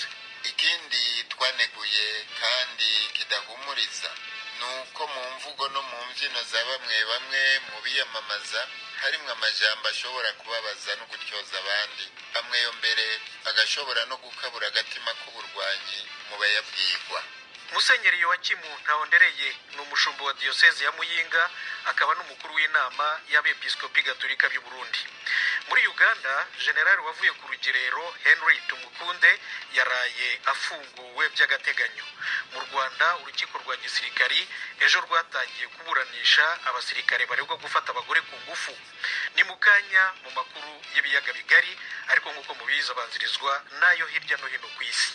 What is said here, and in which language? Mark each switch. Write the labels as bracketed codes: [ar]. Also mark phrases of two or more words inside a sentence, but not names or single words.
[rn] Ikindi twaneguye kandi kidahumuriza nuko mu mvugo no mu mbyino za bamwe mu biyamamaza harimwe amajambo ashobora kubabaza no gutyoza abandi, amwe yo mbere agashobora no gukabura agatima k'uburwanyi mu bayabwirwa. Musenyeri Yoakimu Ntahondereye ni umushumba wa Diocese ya Muyinga, akaba n'umukuru w'inama y'abepiskopi Gatolika y'u Burundi. Muri Uganda, generali wavuye ku rugerero Henry Tumukunde yaraye afunguwe by'agateganyo. Mu Rwanda, urukiko rwa gisirikari ejo rwatangiye kuburanisha abasirikare baregwa gufata abagore ku ngufu. Ni mukanya mu makuru y'ibiyaga bigari, ariko nk'uko mubizi abanzirizwa nayo hirya no hino ku isi.